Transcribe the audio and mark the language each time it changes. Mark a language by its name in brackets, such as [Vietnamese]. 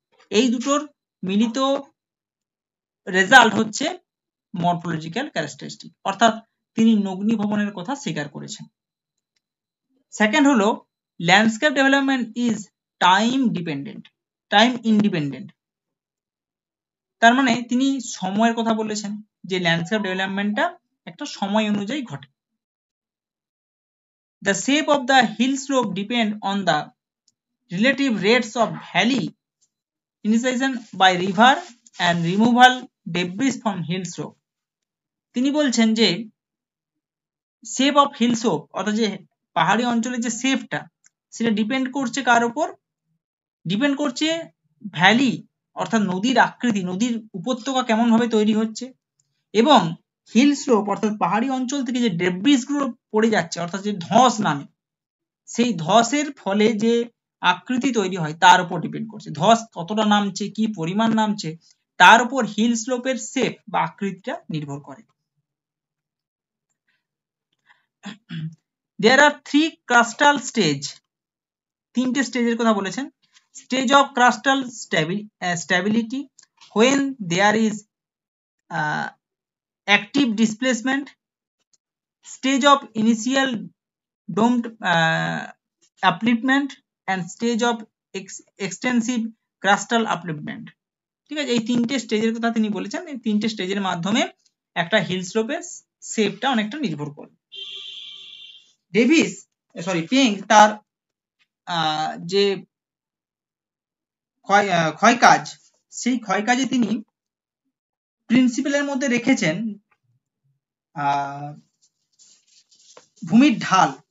[Bangla] এই দুটোর মিলিত রেজাল্ট হচ্ছে মরফোলজিক্যাল ক্যারেক্টারিস্টিক, অর্থাৎ তিনি নগ্নিভবনের কথা স্বীকার করেছেন। [English] second [Bangla] হলো [English] Landscape development is time independent. [Bangla] তার মানে তিনি সময়ের কথা বলেছেন যে ল্যান্ডস্কেপ ডেভেলপমেন্টটা একটা সময় অনুযায়ী ঘটে। [English] The shape of the hill slope depend on the relative rates of valley initiation by river and removal debris from hill slope। [Bangla] তিনি বলছেন যে শেপ অফ হিল স্লোপ অর্থাৎ যে পাহাড়ি অঞ্চলের যে শেপটা সেটা ডিপেন্ড করছে কার উপর? ডিপেন্ড করছে ভ্যালি অর্থাৎ নদীর আকৃতি, নদীর উপত্যকা কেমন ভাবে তৈরি হচ্ছে, এবং হিল স্লোপ অর্থাৎ পাহাড়ি অঞ্চল থেকে যে ডেব্রিস গুলো পড়ে যাচ্ছে অর্থাৎ যে ধস নামে, সেই ধসের ফলে যে আকৃতি তৈরি হয় তার উপর ডিপেন্ড করছে। ধস কতটা নামছে, কি পরিমাণ নামছে, তার উপর হিল স্লোপের শেপ বা আকৃতিটা নির্ভর করে। [English] There are three crustal stage, [Bangla] তিনটে স্টেজের কথা বলেছেন। [English] Stage of crustal stability when there is active displacement, stage of initial domed upliftment and stage of extensive crustal upliftment। [Bangla] ঠিক আছে, এই তিনটে স্টেজের কথা তিনি বলেছেন। এই তিনটে স্টেজের মাধ্যমে একটা হিল স্লোপের শেপটা অনেকটা নির্ভর করে। পেঙ্ক তার যে ক্ষয় কাজ, সেই ক্ষয় কাজে তিনি প্রিন্সিপালের মধ্যে রেখেছেন ভূমির ঢাল।